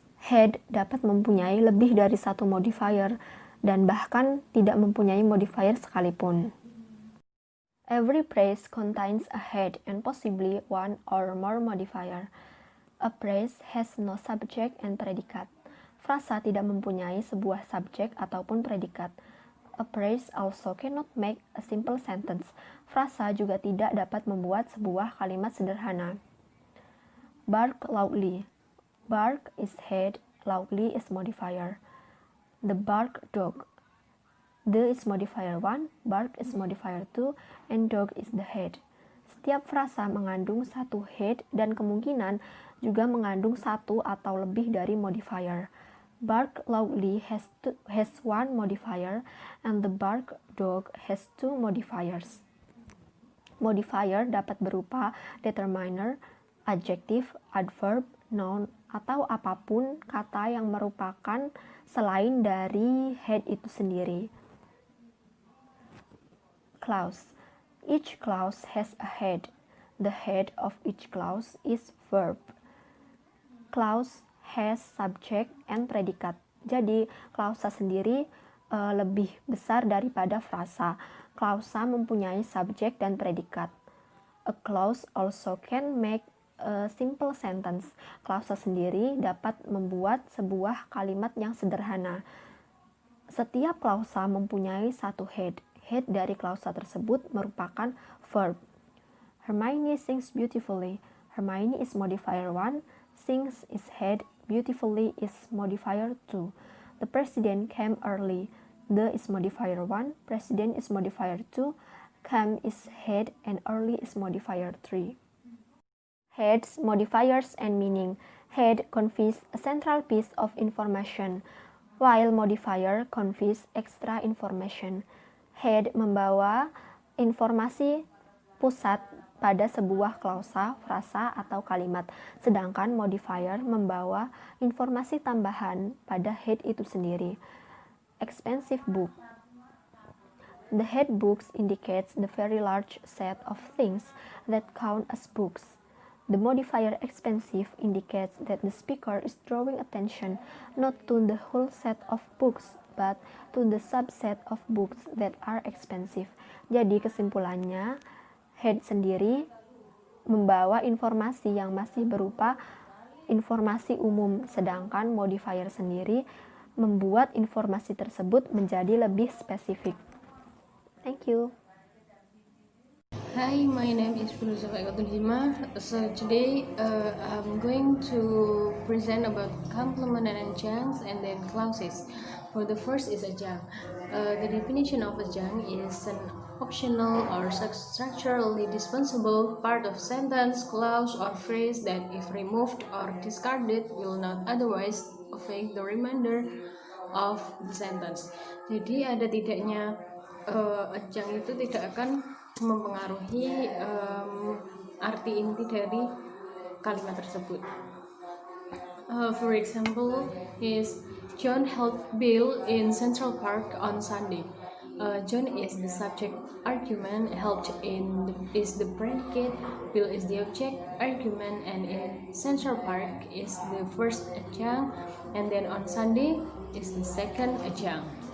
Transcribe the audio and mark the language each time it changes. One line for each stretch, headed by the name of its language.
Indonesian: Head dapat mempunyai lebih dari satu modifier, dan bahkan tidak mempunyai modifier sekalipun.
English: Every phrase contains a head and possibly one or more modifier. A phrase has no subject and predicate.
Indonesian: Frasa tidak mempunyai sebuah subjek ataupun predikat.
English: A phrase also cannot make a simple sentence.
Indonesian: Frasa juga tidak dapat membuat sebuah kalimat sederhana.
English: Bark loudly. Bark is head, loudly is modifier. The bark dog. The is modifier 1, bark is modifier 2, and dog is the head.
Indonesian: Setiap frasa mengandung satu head dan kemungkinan juga mengandung satu atau lebih dari modifier.
English: Bark loudly has one modifier, and the bark dog has two modifiers.
Indonesian: Modifier dapat berupa determiner, adjective, adverb, noun, atau apapun kata yang merupakan selain dari head itu sendiri.
English: Clause. Each clause has a head. The head of each clause is verb. Clause has subject and predicate.
Indonesian: Jadi, klausa sendiri lebih besar daripada frasa. Klausa mempunyai subjek dan predikat.
English: A clause also can make a simple sentence.
Indonesian: Klausa sendiri dapat membuat sebuah kalimat yang sederhana. Setiap klausa mempunyai satu head. Head dari klausa tersebut merupakan verb.
English: Hermione sings beautifully. Hermione is modifier 1. Sings is head. Beautifully is modifier 2. The president came early. The is modifier 1. President is modifier 2. Came is head and early is modifier 3. Heads, modifiers, and meaning. Head conveys a central piece of information, while modifier conveys extra information.
Indonesian: Head membawa informasi pusat pada sebuah klausa, frasa, atau kalimat, sedangkan modifier membawa informasi tambahan pada head itu sendiri.
English: Expensive book. The head books indicates the very large set of things that count as books. The modifier expensive indicates that the speaker is drawing attention not to the whole set of books, but to the subset of books that are expensive.
Indonesian: Jadi kesimpulannya, head sendiri membawa informasi yang masih berupa informasi umum, sedangkan modifier sendiri membuat informasi tersebut menjadi lebih spesifik.
English: Thank you. Hi, my name is Filza. So today I'm going to present about complement and adjuncts and then clauses. For the first is adjunct. The definition of adjunct is an optional or structurally dispensable part of sentence, clause, or phrase that if removed or discarded will not otherwise affect the remainder of the sentence.
Indonesian: Jadi ada tidaknya ajang itu tidak akan mempengaruhi arti inti dari kalimat tersebut.
English: For example, is John helped Bill in Central Park on Sunday. John is the subject argument, helped is the predicate, Bill is the object argument, and in Central Park is the first adjunct, and then on Sunday is the second adjunct.